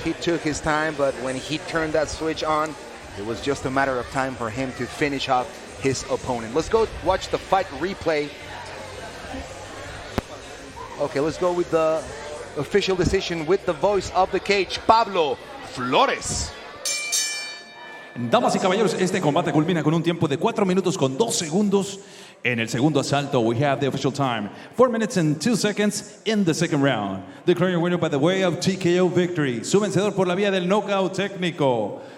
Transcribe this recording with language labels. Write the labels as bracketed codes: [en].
[en] He took his time, but when he turned that switch on, it was just a matter of time for him to finish off his opponent. Let's go watch the fight replay. Okay, let's go with the official decision with the voice of the cage, Pablo Flores. [es] Damas y caballeros, este combate culmina con un tiempo de 4 minutos con 2 segundos. En el segundo asalto, [en] we have the official time. 4 minutes and 2 seconds in the second round. Declaring your winner by the way of TKO victory. [es] Su vencedor por la vía del knockout técnico.